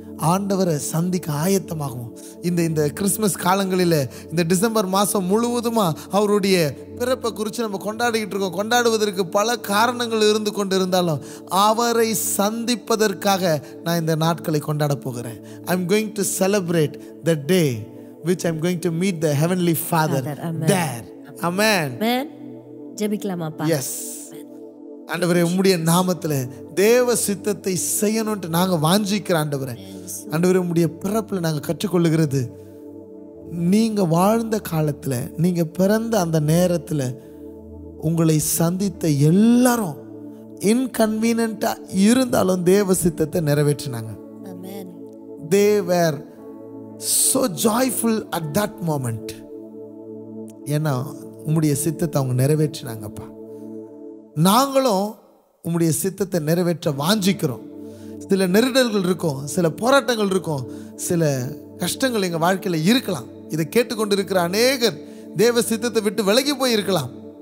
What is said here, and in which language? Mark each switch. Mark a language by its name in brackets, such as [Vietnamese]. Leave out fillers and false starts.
[Tamil] ஆண்டவரை சந்திக்க ஆயத்தமாகும். இந்த கிறிஸ்மஸ் காலங்களில் இந்த டிசம்பர் மாதம் முழுவதுமாக அவருடைய பிறப்பை குறித்து நம்ம கொண்டாடிக்கிட்டு இருக்கோம். கொண்டாடுவதற்கு பல காரணங்கள் இருந்து கொண்டு இருந்தாலும் அவரை சந்திப்பதற்காக நான் இந்த நாட்களை கொண்டாட போகிறேன். [English] I am going to celebrate the day which I'm going to meet the heavenly Father there. Amen. [Tamil] ஜெபிக்கலாமாப்பா? [English] Yes. [Tamil] ஆண்டவரே உம்முடைய நாமத்துல தேவ சித்தத்தை செய்யணும்ட்டு நாங்க வாஞ்சிக்கிறோம் ஆண்டவரே. ஆண்டவரே உம்முடைய பிறப்புல நாங்க கற்றுக்கொள்ளுகிறது, நீங்க வாழ்ந்த காலத்துல, நீங்க பிறந்த அந்த நேரத்துல உங்களை சந்தித்த எல்லாரும் இன்கன்வீனியன்ட்டா இருந்தாலும் தேவ சித்தத்தை நிறைவேற்றினாங்க. [English] They were so joyful at that moment. [Tamil] ஏன்னா உம்முடைய சித்தத்தை அவங்க நிறைவேற்றினாங்கப்பா. நாங்களும் உம்முடைய சித்தத்தை நிறைவேற்ற வாஞ்சிக்கிறோம். சில நெருடல்கள் இருக்கும், சில போராட்டங்கள் இருக்கும், சில கஷ்டங்கள் எங்கள் வாழ்க்கையில் இருக்கலாம். இதை கேட்டுக்கொண்டு இருக்கிற அநேகர் தேவ சித்தத்தை விட்டு விலகி போய் இருக்கலாம்.